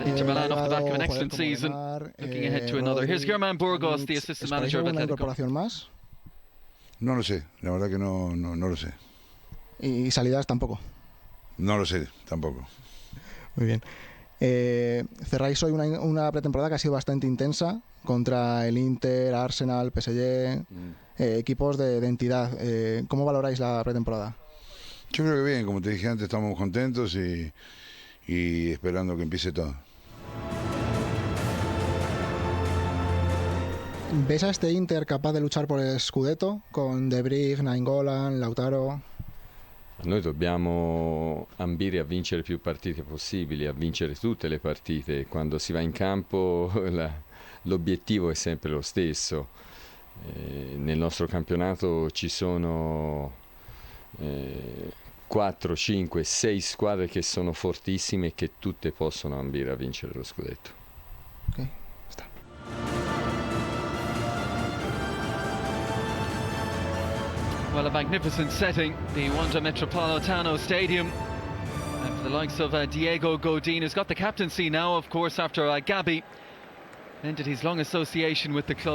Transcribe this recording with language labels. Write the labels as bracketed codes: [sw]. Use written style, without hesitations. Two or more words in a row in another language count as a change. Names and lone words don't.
[en] Inter Milan off the back of an excellent season, looking ahead to another. Here's Germán Burgos, the assistant manager of Atletico. [es] Incorporación más? No lo sé, la verdad que no lo sé. ¿Y salidas tampoco? No lo sé, tampoco. Muy bien. Cerráis hoy una pretemporada que ha sido bastante intensa contra el Inter, Arsenal, PSG, equipos de entidad. ¿Cómo valoráis la pretemporada? Yo creo que bien, como te dije antes, estamos contentos y esperando que empiece todo. ¿Ves a este Inter capaz de luchar por el Scudetto con De Vrij, Nainggolan, Lautaro? [it] Noi dobbiamo ambire a vincere più partite possibili, a vincere tutte le partite. Quando si va in campo l'obiettivo è sempre lo stesso. Nel nostro campionato ci sono 4, 5, 6 squadre che sono fortissime e che tutte possono ambire a vincere lo scudetto. Ok, sta. [en] Well, a magnificent setting, the Wanda Metropolitano Stadium. And for the likes of Diego Godin, who's got the captaincy now, of course, after Gabi ended his long association with the club.